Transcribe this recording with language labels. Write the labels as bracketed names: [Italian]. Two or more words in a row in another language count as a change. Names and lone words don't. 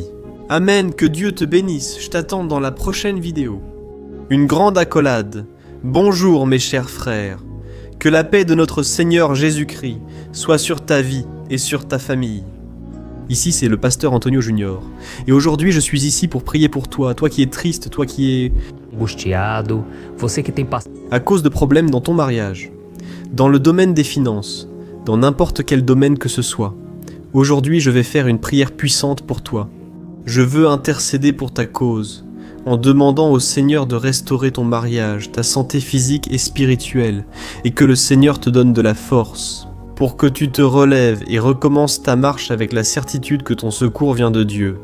[French] Amen, que Dieu te bénisse, je t'attends dans la prochaine vidéo. Une grande accolade. Bonjour mes chers frères. Que la paix de notre Seigneur Jésus-Christ soit sur ta vie et sur ta famille. Ici c'est le pasteur Antonio Junior. Et aujourd'hui je suis ici pour prier pour toi, toi qui es triste, toi qui es [Portuguese] Angustiado, você que tem passado [French] à cause de problèmes dans ton mariage, dans le domaine des finances, dans n'importe quel domaine que ce soit. Aujourd'hui je vais faire une prière puissante pour toi. Je veux intercéder pour ta cause, en demandant au Seigneur de restaurer ton mariage, ta santé physique et spirituelle, et que le Seigneur te donne de la force, pour que tu te relèves et recommences ta marche avec la certitude que ton secours vient de Dieu.